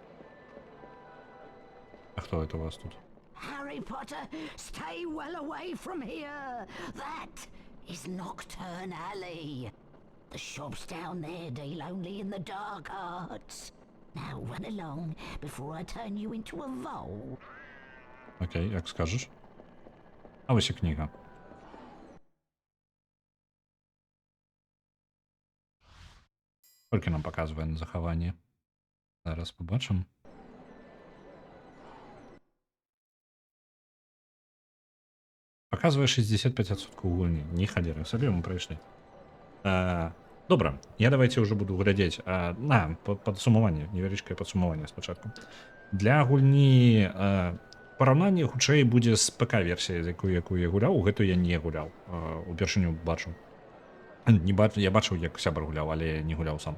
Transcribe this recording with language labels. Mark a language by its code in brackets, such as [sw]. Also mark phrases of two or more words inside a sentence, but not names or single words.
[ru] А хто это у вас тут? [en] Harry Potter, stay well away from here. That is Nocturne Alley. The shop's down there, deal only in the dark arts. Now run along before I turn you into a vole. [uk] Окей, як скажеш. А ось і книга. Тільки нам показує на заховання. Зараз побачимо. Показує 65% гульні. [be] Не халеры, [uk] собі ми пройшли. [be] Добре, я давайте уже буду глядзець. Падсумаванне, невялічкае падсумаванне спачатку. Для гульні параўнанне хутчэй будзе з ПК-версіяй, з якую я гуляў, гэту я не гуляў. Упершыню бачу. Я бачыў, як сябар гуляў, але не гуляў сам.